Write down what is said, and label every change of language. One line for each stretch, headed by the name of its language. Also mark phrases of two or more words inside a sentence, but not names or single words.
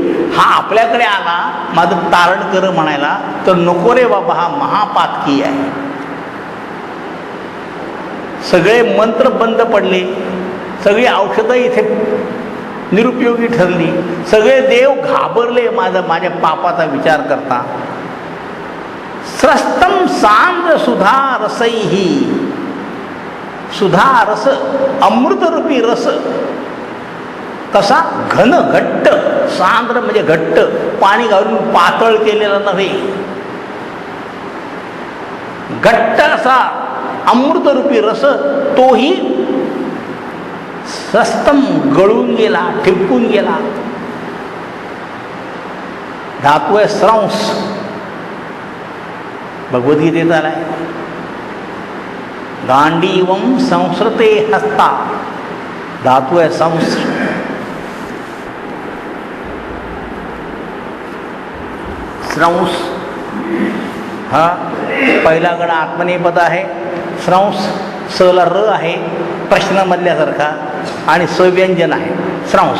Marathi: हा आपल्याकडे आला माझं तारण कर म्हणायला, तर नको रे बाबा, हा महापातकी आहे. सगळे मंत्र बंद पडले, सगळी औषधं इथे निरुपयोगी ठरली, सगळे देव घाबरले माझ्या पापाचा विचार करता.
Sanskrit: स्रस्तम सांद्र सुधा रसैही,
Marathi: सुधा रस अमृतरूपी रस कसा घन घट्ट, सांद्र म्हणजे घट्ट, पाणी घालून पातळ केलेला नव्हे, घट्ट असा अमृतरूपी रस, तोही सस्तम गळून गेला, ठिपकून गेला. धातू आहे स्रंस, भगवद्गीतेत आलाय.
Sanskrit: गांडीवम संस्कृते हस्ता,
Marathi: धातू आहे संस. स्रंस हा पहिला गण आत्मनेपद आहे. स्रंस सला र आहे प्रश्नमधल्यासारखा, आणि सव्यंजन आहे स्रंस.